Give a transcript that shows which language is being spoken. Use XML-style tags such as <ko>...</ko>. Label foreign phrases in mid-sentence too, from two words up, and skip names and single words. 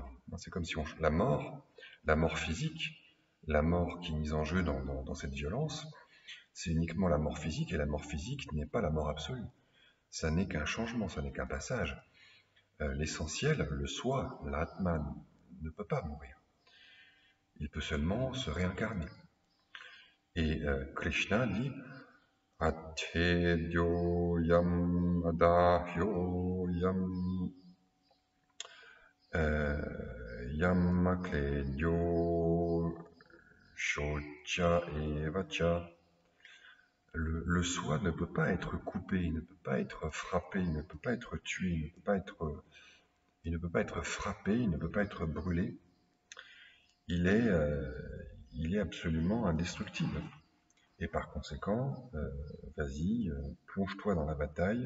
<fr>C'est comme si la mort physique, la mort qui est mise en jeu dans cette violence, c'est uniquement la mort physique, et la mort physique n'est pas la mort absolue. Ça n'est qu'un changement, ça n'est qu'un passage. L'essentiel, le soi, l'atman, ne peut pas mourir. Il peut seulement se réincarner. Et Krishna dit</fr> <sa>Atedyo yam adahyo yam yamakledyo shocha evacha.</sa> <fr>Le soi ne peut pas être coupé, il ne peut pas être frappé, il ne peut pas être tué, il ne peut pas être frappé, il ne peut pas être brûlé. Il est absolument indestructible. Et par conséquent, vas-y, plonge-toi dans la bataille.</fr>